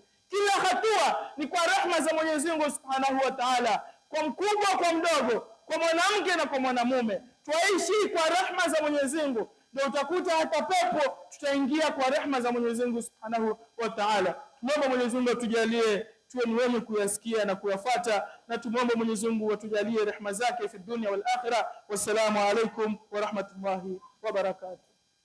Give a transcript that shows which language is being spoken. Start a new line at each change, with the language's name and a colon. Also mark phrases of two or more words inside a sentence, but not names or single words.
Swahili: Kila hatua ni kwa rehema za Mwenyezi Mungu
Arabic: سبحانه وتعالى,
Swahili: kwa mkubwa kwa mdogo, kwa mwanamke na kwa mwanamume. Tuishi kwa rehema za Mwenyezi Mungu, ndio utakuta hata pepo tutaingia kwa rehema za Mwenyezi Mungu
Arabic: سبحانه وتعالى.
Swahili: Tuombe Mwenyezi Mungu atujalie tuwe ni wenye kuyasikia na kuyafuata, na tumuombe Mwenyezi Mungu atujalie rehema zake
Arabic: في الدنيا والآخرة. والسلام عليكم ورحمة الله وبركاته.